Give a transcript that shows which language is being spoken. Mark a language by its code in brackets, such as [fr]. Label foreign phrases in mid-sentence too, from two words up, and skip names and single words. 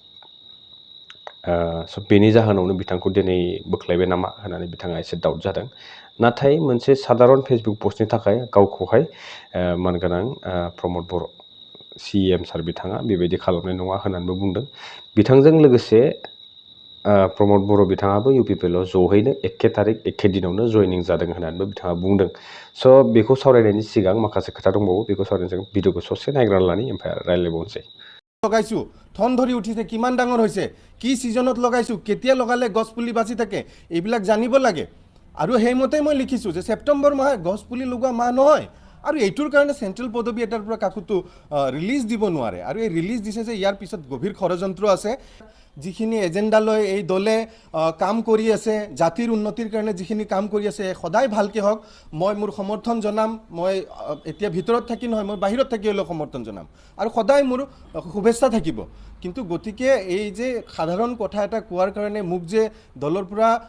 [brx] स' बेनि जाहोनावनो बिथांखौ दिनै बोख्लायबाय नामा होननानै बिथाङा एसे डाउट जादों नाथाय मोनसे साधारन फेसबुक पस्टनि थाखाय गावखौहाय मानगोनां प्रमद बर' CM सार बिथाङा बेबायदि खालामनाय नङा होननानैबो बुंदों बिथांजों लोगोसे प्रमद बर' बिथाङाबो UPPLआव जहैनो एखे तारिख एखे दिनावनो जयनिं जादों होननानैबो बिथाङा बुंदों स' बेखौ सावरायनायनि सिगां माखासे खोथा दंबावो बेखौ सावरायनायनि सिगां भिडिअखौ ससे नायग्रोना लानि ओमफ्राय रायज्लायबावनोसै [as] লগাইছো থন ধৰি উঠিছে কিমান ডাঙৰ হৈছে কি সিজনত লগাইছো কেতিয়া লগালে গছ পুলি বাচি থাকে এইবিলাক জানিব লাগে আৰু হেইমতে মই লিখিছো যে সেপ্টেম্বৰ মাহ গছ পুলি লগোৱা মাহ নহয় আৰু এইটোৰ কাৰণে সেন্ট্ৰেল পদবী এটাৰ পৰা কাকুটো ৰিলিজ দিব নোৱাৰে আৰু এই ৰিলিজ দিছে যে ইয়াৰ পিছত গভীৰ ষড়যন্ত্ৰ আছে যিখিনি এজেন্ডা লৈ এই দলে কাম কৰি আছে জাতিৰ উন্নতিৰ কাৰণে যিখিনি কাম কৰি আছে সদায় ভালকে হওক মই মোৰ সমৰ্থন জনাম মই এতিয়া ভিতৰত থাকি নহয় মই বাহিৰত থাকি হলেও সমৰ্থন জনাম আৰু সদায় মোৰ শুভেচ্ছা থাকিব কিন্তু গতিকে এই যে সাধাৰণ কথা এটা কোৱাৰ কাৰণে মোক যে দলৰ পৰা